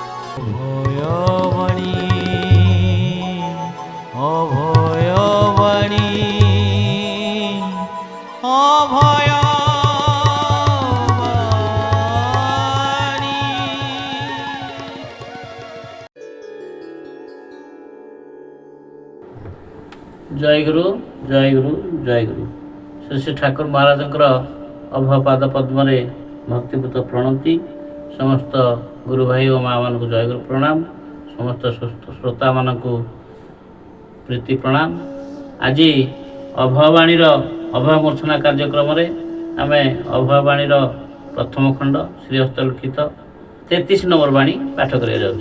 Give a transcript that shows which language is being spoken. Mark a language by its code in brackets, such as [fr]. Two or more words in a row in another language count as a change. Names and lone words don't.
[bn] অভয়বাণী অভয়বাণী অভয়বাণী। জয় গুরু জয় গুরু জয় গুরু। [or] ଶ୍ରୀ ଶ୍ରୀ ଠାକୁର ମହାରାଜଙ୍କର ଅଭୟ ପାଦ ପଦ୍ମରେ ଭକ୍ତିପୂତ ପ୍ରଣତି। ସମସ୍ତ ଗୁରୁ ଭାଇ ଓ ମାଆମାନଙ୍କୁ ଜୟଗୁରୁ ପ୍ରଣାମ। ସମସ୍ତ ଶ୍ରୋତାମାନଙ୍କୁ ପ୍ରୀତି ପ୍ରଣାମ। ଆଜି ଅଭୟବାଣୀର ଅଭୟ ମୂର୍ଚ୍ଛନା କାର୍ଯ୍ୟକ୍ରମରେ ଆମେ ଅଭୟବାଣୀର ପ୍ରଥମ ଖଣ୍ଡ ଶ୍ରୀହସ୍ତ ଲିଖିତ 33 ନମ୍ବର ବାଣୀ ପାଠ କରିବାକୁ ଯାଉଛି।